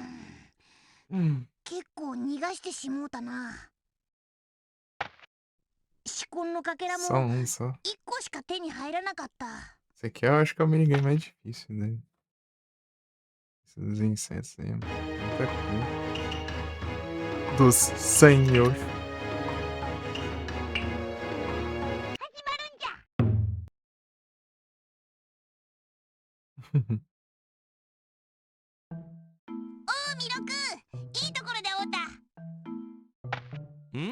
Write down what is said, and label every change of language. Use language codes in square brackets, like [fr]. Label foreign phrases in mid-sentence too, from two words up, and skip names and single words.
[ja] 結構逃がしてしもうたな。四魂のかけらも [pt] Só um, só. [ja] 1 個しか手に入らなかった。 [pt] Esse aqui eu acho que é o minigame mais difícil, né? Esses incensos aí. Muita coisa. Dos senhor. [ja] おう弥勒、いいところで会おうた。ん？